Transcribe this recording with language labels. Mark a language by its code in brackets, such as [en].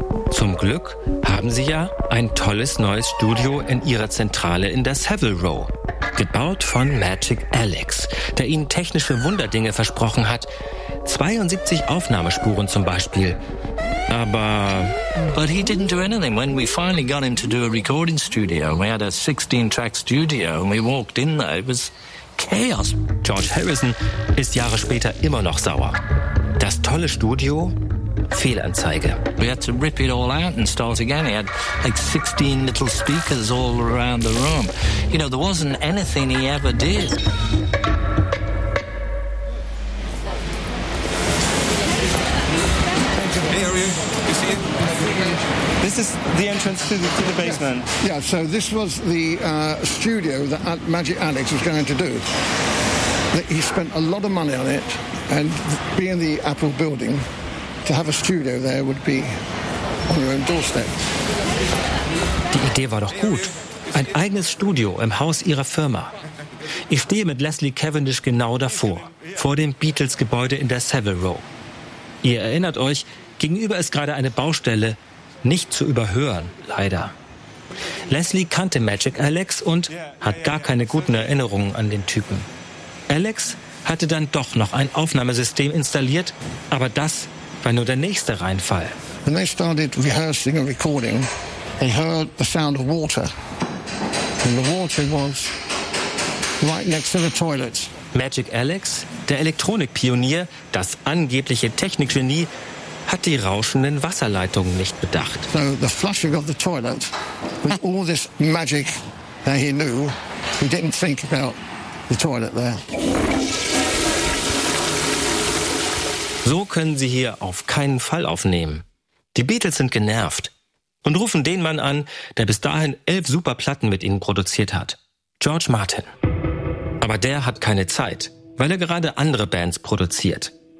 [de] Zum Glück haben sie ja ein tolles neues Studio in ihrer Zentrale in der Savile Row. Gebaut von Magic Alex, der ihnen technische Wunderdinge versprochen hat. 72 Aufnahmespuren zum Beispiel. Aber... [en] But he didn't do anything. When we finally got him to do a recording studio, we had a 16-track studio and we walked in there, it was chaos. [de] George Harrison ist Jahre später immer noch sauer. Das tolle Studio... Fehlanzeige. [en] We had to rip it all out and start again. He had like 16 little speakers all around the room. You know, there wasn't anything he ever did. Hey, are you? You see it? This is the entrance to the basement. Yeah, so this was the studio that Magic Alex was going to do. He spent a lot of money on it and being the Apple building... To have a studio there would be on your own doorstep. [de] Die Idee war doch gut. Ein eigenes Studio im Haus ihrer Firma. Ich stehe mit Leslie Cavendish genau davor, vor dem Beatles-Gebäude in der Savile Row. Ihr erinnert euch, gegenüber ist gerade eine Baustelle, nicht zu überhören, leider. Leslie kannte Magic Alex und hat gar keine guten Erinnerungen an den Typen. Alex hatte dann doch noch ein Aufnahmesystem installiert, aber das war nur der nächste Reinfall. [en] When they started rehearsing and recording, they heard the sound of water. And the water was right next to the toilet. [de] Magic Alex, der Elektronikpionier, das angebliche Technikgenie, hat die rauschenden Wasserleitungen nicht bedacht. [en] So the flushing of the toilet with all this magic that he knew, he didn't think about the toilet there. [de] So können sie hier auf keinen Fall aufnehmen. Die Beatles sind genervt und rufen den Mann an, der bis dahin 11 Superplatten mit ihnen produziert hat. George Martin. Aber der hat keine Zeit, weil er gerade andere Bands produziert.